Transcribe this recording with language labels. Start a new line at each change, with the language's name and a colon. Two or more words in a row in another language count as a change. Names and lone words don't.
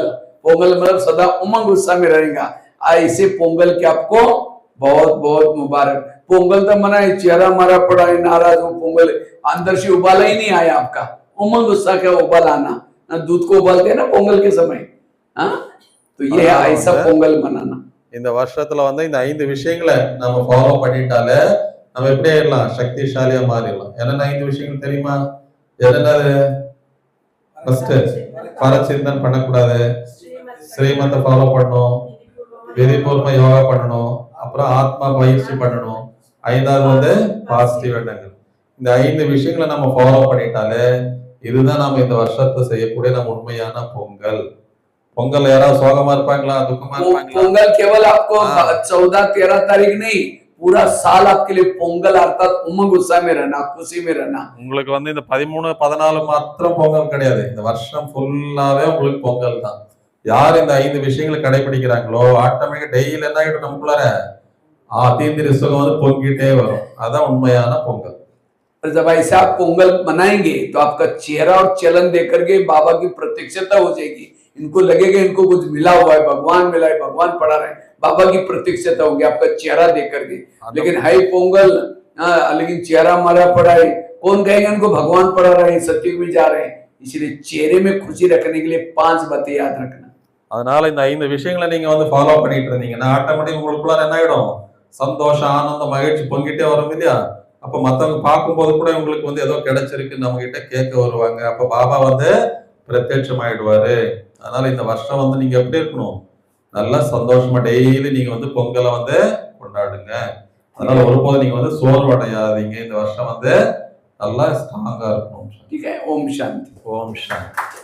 Hindi: पोंगल मतलब सदा उमंग उत्साह में रहेगा। ऐसे पोंगल के आपको बहुत बहुत मुबारक। पोंगल तो मना है, चेहरा मारा पड़ा है, नाराज हो, पोंगल अंदर से उबाला ही नहीं आया आपका। उमंग उत्साह का उबाल आना, ना दूध को उबालते हैं ना पोंगल के समय, हाँ, तो ये है ऐसा पोंगल मनाना।
Tamil: இந்த வருஷத்துல வந்து இந்த 5 விஷயங்களை நம்ம ஃபாலோ பண்ணிட்டாலே நம்ம எப்படி ஆயிடலாம், சக்திசாலியா மாறிடலாம். என்னென்ன 5 விஷயங்கள் தெரியுமா? என்னென்னது? ஃபர்ஸ்ட் பரச்சிந்தன் பண்ணக்கூடாது, ஸ்ரீமத்தை ஃபாலோ பண்ணணும், விதிபூர்வ யோகா பண்ணணும், அப்புறம் ஆத்மா பயிற்சி பண்ணணும், 5வது வந்து பாசிட்டிவ் எண்ணங்கள். இந்த 5 விஷயங்களை நம்ம ஃபாலோ பண்ணிட்டாலே இதுதான் நம்ம இந்த வருஷத்தை செய்யக்கூடிய நம்ம உண்மையான பொங்கல். பொங்கல் யாராவது சோகமா இருப்பாங்களா, துக்கமா இருப்பாங்களா?
Hindi: पोंगल केवल आपको 14-13 तारीख नहीं, पूरा साल आपके लिए पोंगल अर्थात उमंग उत्साह में रहना, खुशी में रहना।
Tamil: உங்களுக்கு வந்து இந்த 13, 14 மாத்திரம் பொங்கல் கிடையாது, இந்த வருஷம் ஃபுல்லாவே உங்களுக்கு பொங்கல் தான். யார் இந்த 5 விஷயங்களை கடைபிடிக்கிறாங்களோ ஆட்டோமேட்டிக்கா டெய்லி என்ன ஆகிடும், நமக்குள்ளார தீந்திரி சுகம் வந்து பொங்கிட்டே வரும். அதான் உண்மையான பொங்கல்.
Hindi: और जब ऐसे आप पोंगल मनाएंगे तो आपका चेहरा और चलन देख करके बाबा की प्रत्यक्षता हो जाएगी। इनको लगेगा इनको कुछ मिला हुआ है, भगवान मिला है, भगवान पढ़ा रहे हैं, बाबा की प्रत्यक्षता होगी आपका चेहरा देख करके। लेकिन हाई पोंगल, लेकिन चेहरा मारा पड़ा है, कौन कहेगा इनको भगवान पढ़ा रहे हैं, सत्युग में जा रहे हैं। इसलिए चेहरे में खुशी रखने के लिए 5 बातें याद रखना।
Tamil: அதனால இந்த 5 விஷயங்களை நீங்க வந்து ஃபாலோ பண்ணிட்டு இருந்தீங்கன்னா ஆட்டோமேட்டிக் உங்களுக்குள்ள என்ன ஆயிடும், சந்தோஷம், ஆனந்தம், மகிழ்ச்சி பொங்கிட்டே வரும் இல்லையா? அப்ப மத்தவங்க பார்க்கும்போது கூட உங்களுக்கு வந்து ஏதோ கிடைச்சிருக்கு நம்ம கிட்ட கேட்க வருவாங்க. அப்ப பாபா வந்து பிரத்யட்சம் ஆயிடுவாரு. அதனால இந்த வருஷம் வந்து நீங்க எப்படி இருக்கணும், நல்லா சந்தோஷமா டெய்லி நீங்க வந்து பொங்கலை வந்து கொண்டாடுங்க. அதனால ஒருபோது நீங்க வந்து சோர்வடையாதீங்க. இந்த வருஷம் வந்து நல்லா ஸ்ட்ராங்கா இருக்கணும்.
Hindi: ठीक है, ओम शांति।
Tamil: ஓம் சாந்தி।